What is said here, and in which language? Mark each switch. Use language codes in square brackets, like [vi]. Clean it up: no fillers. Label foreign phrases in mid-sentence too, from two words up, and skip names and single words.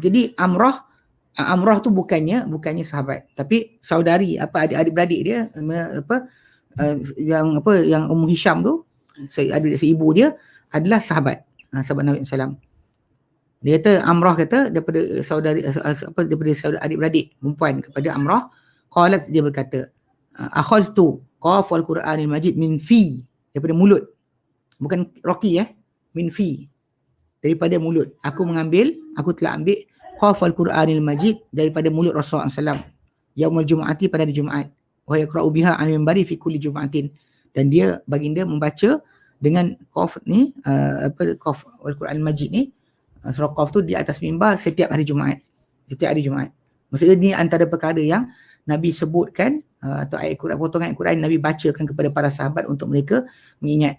[ms] Jadi Amrah tu bukannya sahabat, tapi saudari, adik-beradik dia, yang Ummu Hisham tu, seibu dia adalah sahabat Nabi SAW. Dia kata, Amrah kata daripada saudari, daripada saudara adik-beradik perempuan kepada Amrah, qalat, dia berkata, [ar] أخذت ق القرآن المجيد من في, [ms] daripada mulut, bukan Rocky [ar] من في, [ms] daripada mulut. Aku telah ambil [ar] ق القرآن المجيد [ms] daripada mulut Rasulullah SAW [ar] يوم الجمعة, [ms] pada hari Jumaat, [ar] ويقرأ بها المنبر في كل جمعة, [ms] dan dia baginda membaca dengan qaf ni, [ar] ق القرآن المجيد [ms] ni, surah qaf tu di atas mimbar setiap hari Jumaat. Maksudnya ni antara perkara yang Nabi sebutkan, atau ayat Quran, potongan ayat Quran Nabi bacakan kepada para sahabat untuk mereka mengingat.